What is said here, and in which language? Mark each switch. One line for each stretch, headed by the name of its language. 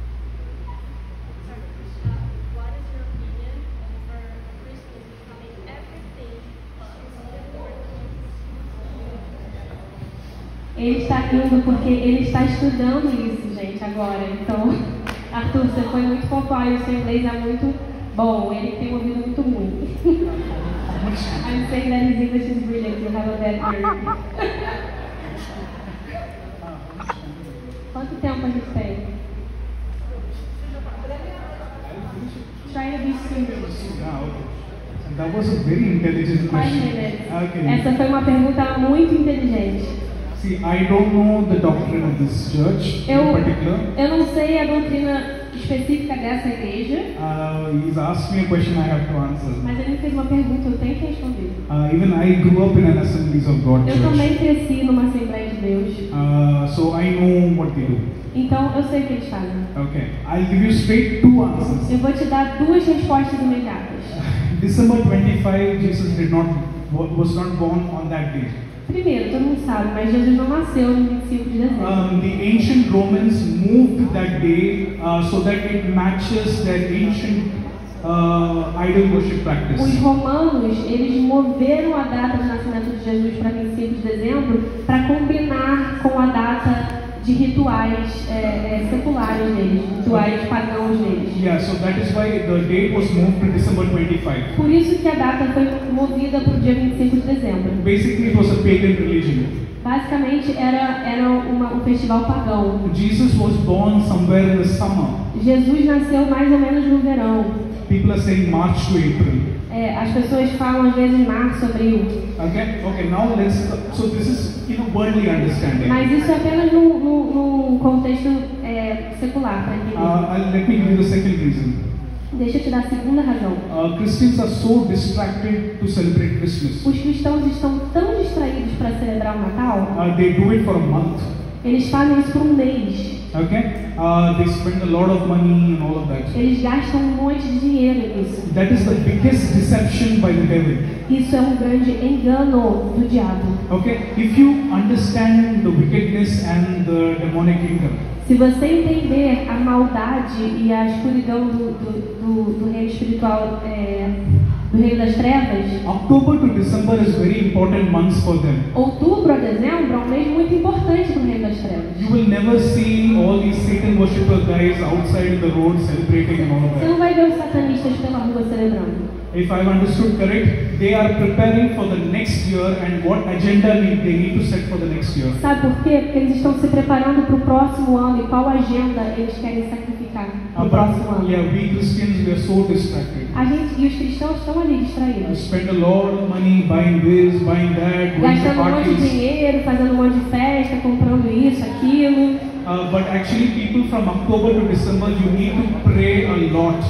English: What is your opinion over Christmas becoming everything but
Portuguese: Ele está rindo porque ele está estudando isso, gente, agora. Então, Arthur, você foi muito popular e o seu inglês é muito bom. Ele tem um ouvido muito ruim.
English: I'm saying that his English is brilliant. You have a bad ear.
Portuguese: Quanto tempo a gente tem?
English: Try to be serious. That was a very intelligent question. minutes. Okay.
Portuguese: Essa foi uma pergunta muito inteligente.
English: See, I don't know the doctrine of this church in particular.
Portuguese: Eu não sei a doutrina específica dessa igreja.
English: He's asked me a question I have to answer.
Portuguese: Mas ele me fez uma pergunta, eu tenho que responder.
English: Even I grew up in an Assemblies of God
Portuguese: Eu
English: church.
Portuguese: também cresci numa Assembleia de Deus.
English: So I know what they do.
Portuguese: Então eu sei o que eles fazem.
English: Okay. I'll give you straight 2 answers.
Portuguese: Eu vou te dar 2 respostas imediatas.
English: December 25, Jesus was not born on that day.
Portuguese: Primeiro, todo mundo sabe, mas Jesus não nasceu no 25 de dezembro.
English: The ancient Romans moved that day so that it matches their ancient idol worship practice.
Portuguese: Os romanos, eles moveram a data de nascimento de Jesus para 25 de dezembro para combinar com a data de rituais seculares deles, rituais pagãos deles.
English: Yeah, so that is why the date was moved to December 25.
Portuguese: Por isso que a data foi movida para o dia 25 de dezembro.
English: Basically, it was a pagan religion.
Portuguese: Basicamente, era um festival pagão.
English: Jesus was born somewhere in the summer.
Portuguese: Jesus nasceu mais ou menos no verão.
English: People are saying March to April.
Portuguese: As pessoas falam às vezes março, abril.
English: Okay, now so this is worldly understanding.
Portuguese: Mas isso é apenas num contexto secular, para entender.
English: Let me give you the second reason.
Portuguese: Deixa eu te dar a segunda razão.
English: Christians are so distracted to celebrate Christmas.
Portuguese: Os cristãos estão tão distraídos para celebrar o Natal.
English: They do it for a month.
Portuguese: Eles fazem isso por um mês.
English: Okay, they spend a lot of money and all of that.
Portuguese: Eles gastam um monte de dinheiro nisso.
English: That is the biggest deception by the devil.
Portuguese: Isso é um grande engano do diabo.
English: Okay, if you understand the wickedness and the demonic kingdom.
Portuguese: Se você entender a maldade e a escuridão do reino espiritual, do reino das trevas,
English: October to December is very important months for them.
Portuguese: Outubro a dezembro é um mês muito importante para o reino das trevas.
English: You will never see all these Satan worshipper guys outside in the road celebrating and all of
Portuguese: Você
English: that.
Portuguese: não vai ver os satanistas pela rua celebrando.
English: If I've understood correct, they are preparing for the next year and what agenda they need to set for the next year.
Portuguese: Sabe por quê? Porque eles estão se preparando para o próximo ano e qual agenda eles querem sacrificar para o próximo ano.
English: Yeah, we Christians, we are so distracted.
Portuguese: A gente e os cristãos estão ali
English: We
Portuguese: distraídos.
English: spend a lot of money buying this, buying that, going to parties.
Portuguese: dinheiro, fazendo um monte de festa, comprando isso, aquilo.
English: But actually, people from October to December, you need to pray a lot.